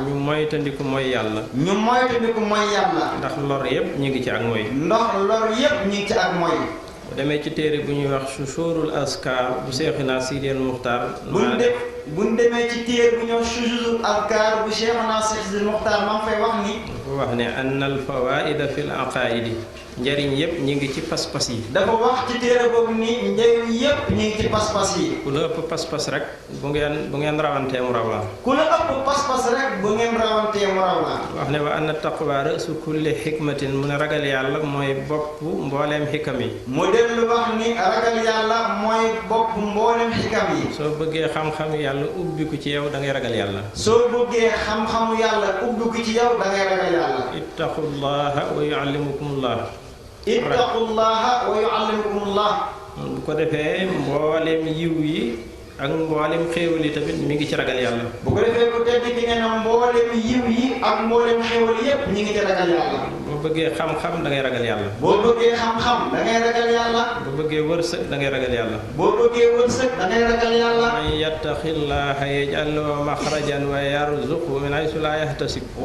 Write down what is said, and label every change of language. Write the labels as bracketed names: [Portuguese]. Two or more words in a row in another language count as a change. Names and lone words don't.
[Wolof] Ñu moytandiku mooy Yàlla. Ñu moytandiku mooy Yàlla. Ndax lor yépp ñu ngi ci ak mooy. Ndax lor yépp ñu ngi ci ak mooy. Bu demee ci téere bu ñuy wax Susurul Askar bu Cheikhina Sidi El Mukhtar. Buñ de-, buñ demee ci téere bu ñuy wax Susurul Askar bu Cheikhina Sidi El Mukhtar, maa ngi fay wax ni. Dafa wax ne, [Arabic] "أن الفوائد في العقائد." [Wolof] Njariñ yépp ñu ngi ci pas-pas yi. Dafa wax ci téere boobu ni njariñ yépp ñu ngi ci pas-pas yi. Ku la ëpp pas-pas rek, bu ngeen, bu ngeen rawantee mu raw la. Ku la ëpp pas-pas rek, bu ngeen rawantee mu raw la. Wax ne, [Arabic] "وأن التقوى رأس كل حكمة." [Wolof] Mu ne ragal Yàlla mooy bopp mbooleem xikam yi. Mu dellu wax ni ragal Yàlla mooy bopp mbooleem xikam yi. Soo bëggee xam-xam Yàlla ubbi ko ci yow, da ngay ragal Yàlla. Soo bëggee xam-xamu Yàlla ubbi ko ci yow, da ngay ragal Yàlla. [Arabic] اتقوا الله ويعلمكم الله. اتقوا الله ويعلمكم الله. [Wolof] Bu ko defee, mboolem yiw yi ak mboolem xéewal yi tamit mi ngi ci ragal Yàlla. Bu ko defee, ku tedd ki nee na mboolem yiw yi ak mboolem xéewal yépp ñi ngi ci ragal Yàlla. Boo bëggee xam-xam, da ngay ragal Yàlla. Boo bëggee xam-xam, da ngay ragal Yàlla. Boo bëggee wërsëg, da ngay ragal Yàlla. Boo bëggee wërsëg, da ngay ragal Yàlla. [Arabic] "ومن يتق الله يجعل له مخرجا ويرزقه من حيث لا يحتسب."